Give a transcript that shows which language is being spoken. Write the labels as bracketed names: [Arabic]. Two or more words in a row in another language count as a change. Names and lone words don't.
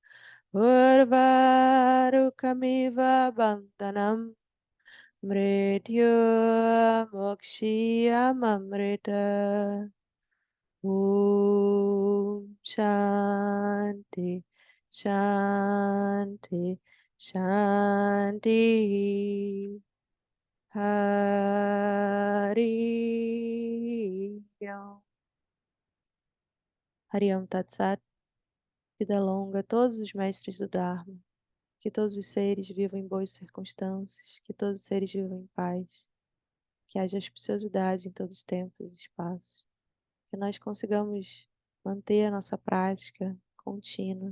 [Sanskrit] उर्वारुकमिव बन्धनान् मृत्योर्मुक्षीयमामृता ॐ शान्तिः शान्तिः शान्तिः हरि ॐ. हरि ॐ तत् सत्. [Portuguese] Vida longa a todos os mestres do Dharma. Que todos os seres vivam em boas circunstâncias. Que todos os seres vivam em paz. Que haja auspiciosidade em todos os tempos e espaços. Que nós consigamos manter a nossa prática contínua.